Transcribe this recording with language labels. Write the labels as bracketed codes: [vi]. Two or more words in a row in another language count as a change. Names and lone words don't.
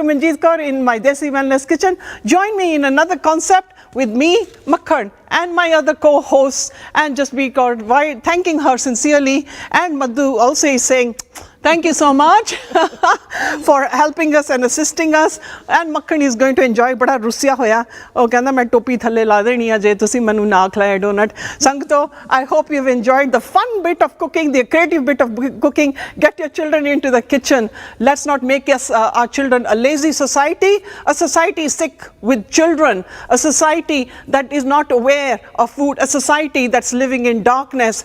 [en] Manjit Kaur in my Desi Wellness Kitchen. Join me in another concept with me, Makhan, and my other co-hosts, and just be thanking her sincerely. And Madhu also is saying, thank you so much for helping us and assisting us. And Makhan is going to enjoy [pa] ਬੜਾ ਰੁੱਸਿਆ ਹੋਇਆ। ਓ, ਕਹਿਣਾ ਮੈਂ ਟੋਪੀ ਥੱਲੇ ਲਾ ਦੇਣੀ ਹੈ ਜੇ ਤੁਸੀਂ ਮੈਨੂੰ ਨਾ ਖਿਲਾਇਆ ਡੋਨਟ. Sangto, [en] I hope you've enjoyed the fun bit of cooking, the creative bit of cooking. Get your children into the kitchen. Let's not make us our children a lazy society, a society sick with children, a society that is not aware of food, a society that's living in darkness.